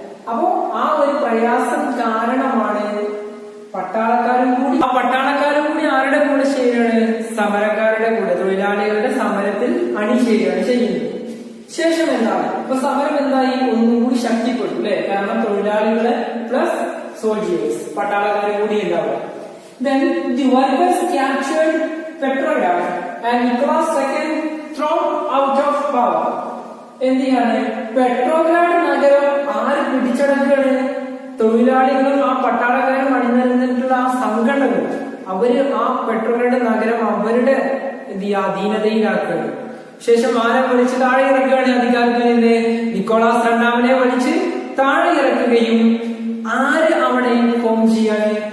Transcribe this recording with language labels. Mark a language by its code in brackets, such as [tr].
[ml] അപ്പോ ആ ഒരു പ്രയാസം കാരണമാണ് പട്ടാളക്കാരും കൂടി ആരുടെ കൂടെ ചേരുകയാണ്? സമരക്കാരുടെ കൂടെ, തൊഴിലാളികളുടെ സമരത്തിൽ അണിചേരുകയാണ് ചെയ്യുന്നത്. ശേഷം എന്താണ്? ഇപ്പൊ സമരം എന്തായി? ഒന്നുകൂടി ശക്തിപ്പെട്ടു അല്ലെ, കാരണം തൊഴിലാളികളെ പ്ലസ് സോൾജിയേഴ്സ്, പട്ടാളക്കാരെ കൂടി ഉണ്ടാവുക. [en] Then the workers captured Petrograd and Nicholas II thrown out of power. [ml] എന്ത് ചെയ്യാണ്? പെട്രോഗ്രാഡ് നഗരം ആര് പിടിച്ചടക്കുകയാണ്? തൊഴിലാളികളും ആ പട്ടാളക്കാരും അണിനിരന്നിട്ടുള്ള ആ സംഘടനകൾ, അവര് ആ പെട്രോഗ്രാഡ് നഗരം അവരുടെ അധീനതയിലാക്കുകയാണ്. ശേഷം ആരെ വലിച്ച് താഴെ ഇറക്കുകയാണ്? അധികാരത്തിൽ നിന്ന് നിക്കോളാസ് രണ്ടാമനെ വലിച്ച് താഴെ ഇറക്കുകയും ആര് അവിടെ ഫോം ചെയ്യാണ്?